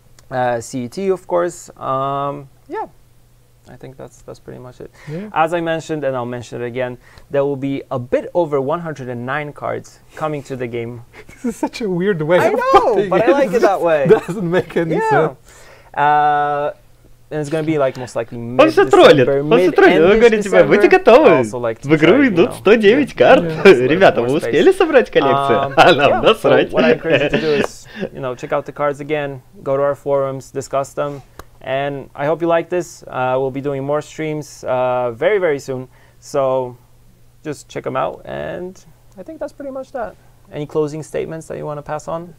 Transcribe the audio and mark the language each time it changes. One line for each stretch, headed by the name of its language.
English: CET, of course. Yeah, I think that's pretty much it. Yeah. As I mentioned, and I'll mention it again, there will be a bit over 109 cards coming to the game. This is such a weird way. I know, but I like it that way. Doesn't make any sense. And it's going to be like most likely mid-December,
Russian: Вы говорите, будьте готовы. В игру идут 109 карт. Ребята, вы успели собрать коллекцию? А нам насрать.
English: What I encourage you to do is, check out the cards again, go to our forums, discuss them. And I hope you like this. We'll be doing more streams very, very soon. So just check them out. And I think that's pretty much that. Any closing statements that you want to pass on?